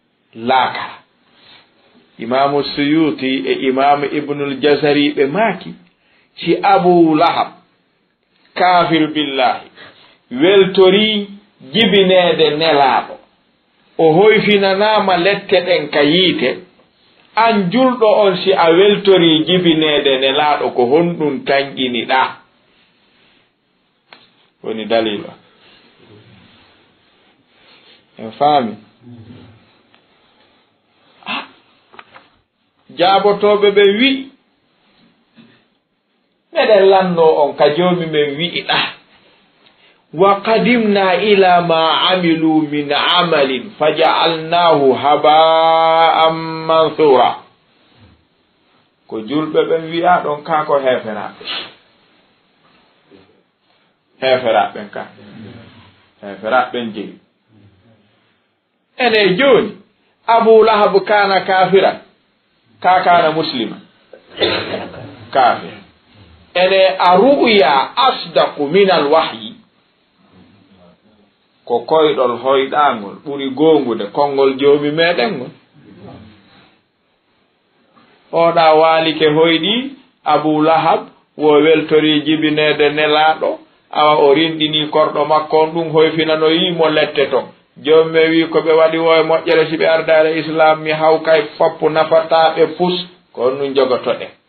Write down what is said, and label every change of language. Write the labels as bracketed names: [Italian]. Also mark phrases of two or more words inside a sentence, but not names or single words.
[Fula] laakara imamu Suyuti e imamu Ibnul Jazari ɓe maaki si Abu Lahab [Arabic] كافر بالله [Fula] weltori jibineede nelaaɗo o hoyfinanaama lette ɗen ka yiite an julɗo on si a weltori jibineede nelaaɗo ko honɗum tanƴiniɗaa woni dalil o en faami jaabotoɓe ɓe wi meɗen lanno on ka joomi men wi'iɗa [Arabic] وقدمنا إلى ما عملوا من عمل فجعلناه هباء منثورا [Fula] ko julɓe ɓen wi'a ɗon ka ko heferaɓe heferaɓen ka heferaɓen jeyi ene joni Abu Lahab [Arabic] كان كافرا [Fula] ka [Arabic] كان مسلما كافر [Fula] ene a [Arabic] الرؤيا أصدق من الوحي [Fula] ko koyɗol hoyɗangol ɓuri gongude konngol joomi meɗen ngol oɗa waalike hoyɗi Abu Lahab wo weltori jibinede nelaɗo awa o rinɗini korɗo makko on ɗum hoyfinanoyimo lette ton jommi wi ko ɓe waɗi wo e moƴƴere si ɓe ardare islam mi hawkay foppu nafataɓe pus ko on ɗum jogotoɗe